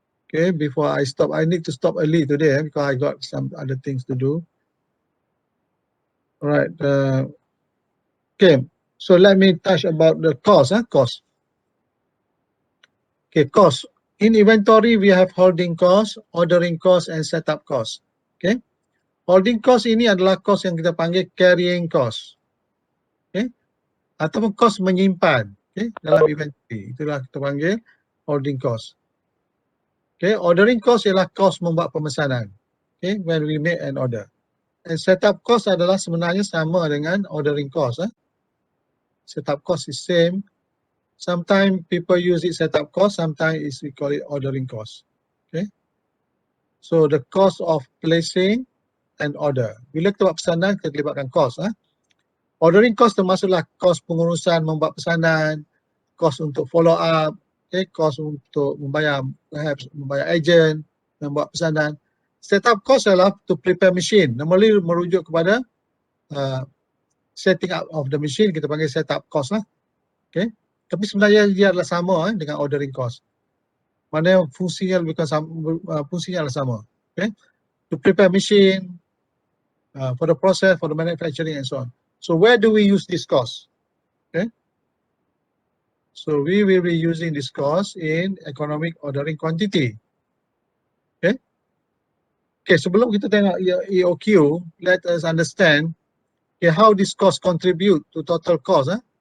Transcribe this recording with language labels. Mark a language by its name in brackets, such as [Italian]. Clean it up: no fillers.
[English] Okay, before I stop, I need to stop early today because I got some other things to do. Alright, okay, so let me touch about the cost. Cost. Okay, cost. In inventory, we have holding cost, ordering cost, and setup cost. [Malay] Okay, holding cost ini adalah cost yang kita panggil carrying cost. Okay, ataupun cost menyimpan. Okay, dalam inventory. Itulah kita panggil holding cost. Okay, ordering cost ialah cost membuat pemesanan. [English] Okay, when we make an order. [Malay] And setup cost adalah sebenarnya sama dengan ordering cost. [English] Setup cost is same. Sometimes people use it setup cost, sometimes we call it ordering cost. Okay, so the cost of placing an order. [Malay] Bila kita buat pesanan, kita libatkan cost. Ordering cost termasuklah cost pengurusan membuat pesanan, cost untuk follow up, okay, cost untuk membayar, perhaps membayar agent, membuat pesanan. Setup cost adalah [English] to prepare machine. [Malay] Normally merujuk kepada [English] setting up of the machine, [Malay] kita panggil setup cost lah. Okay, tapi sebenarnya dia adalah sama dengan ordering cost. Maknanya fungsinya lebih kurang sama, fungsinya adalah sama. [English] Okay, to prepare machine, for the process, for the manufacturing and so on. So where do we use this cost? Okay, so we will be using this cost in economic ordering quantity. Okay, okay, [Malay] sebelum kita tengok EOQ, [English] let us understand okay, how this cost contribute to total cost.